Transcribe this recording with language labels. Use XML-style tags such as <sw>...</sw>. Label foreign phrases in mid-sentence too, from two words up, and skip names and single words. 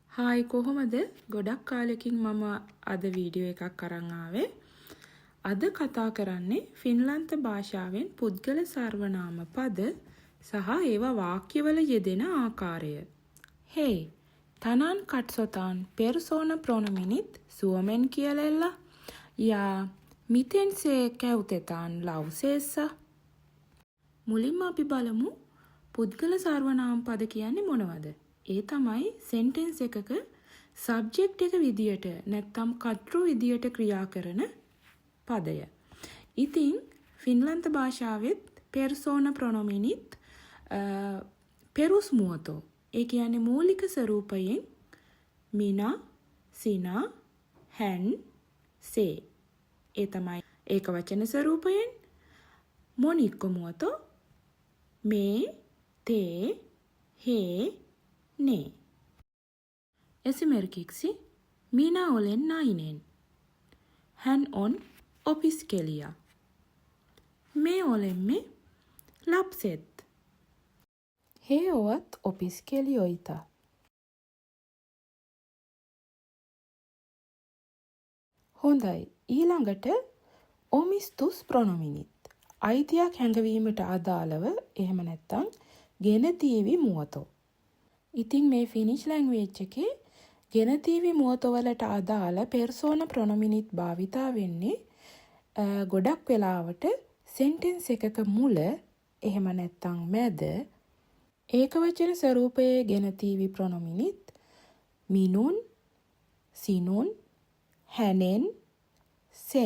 <si>හායි කොහොමද? ගොඩක් කාලෙකින් මම අද වීඩියෝ එකක් අරන් ආවේ. අද කතා කරන්නේ ෆින්ලන්ත භාෂාවෙන් පුද්ගල සර්වනාම පද සහ ඒවා වාක්‍යවල යෙදෙන ආකාරය.</si> <fi>Hei, tänään katsotaan persoonapronoumenit suomen kielellä ja miten se käytetään lauseessa.</fi> <si>මුලින්ම අපි බලමු පුද්ගල සර්වනාම පද කියන්නේ මොනවද? ඒ තමයි සෙන්ටෙන්ස් එකක සබ්ජෙක්ට් එක විදියට නැත්නම් කර්තෘ විදියට ක්‍රියා කරන පදය. ඉතින් ෆින්ලන්ත භාෂාවෙත්</si> <fi>persoona pronominit perus muoto.</fi> <si>ඒ කියන්නේ මූලික ස්වරූපයෙන්</si> <fi>minä, sinä, hän, se.</fi> <si>ඒ තමයි ඒක වචන ස්වරූපයෙන්</si> <fi>monikko muoto me, te, hee, ne. Esimerkiksi minä olen nainen. Hän on opiskelija. Me olemme lapset. He ovat opiskelijoita.</fi> <si>හොඳයි. ඊළඟට</si> <fi>omistus pronominit.</fi> <si>අයිතියක් හැඟවීමට අදාළව එහෙම නැත්නම්</si> <fi>genetiivi muoto.</fi> <si>ඉතින් මේ</si> <en>Finnish language</en> <si>එකේ</si> <fi>genetiivi muoto</fi> <si>වලට අදාළ</si> <fi>persoona pronominit</fi> <si>භාවිතා වෙන්නේ ගොඩක් වෙලාවට සෙන්ටෙන්ස් එකක මුල එහෙම නැත්නම් මැද ඒකවචන ස්වරූපයේ</si> <fi>genetiivi pronominit minun, sinun, hänen, sen.</fi>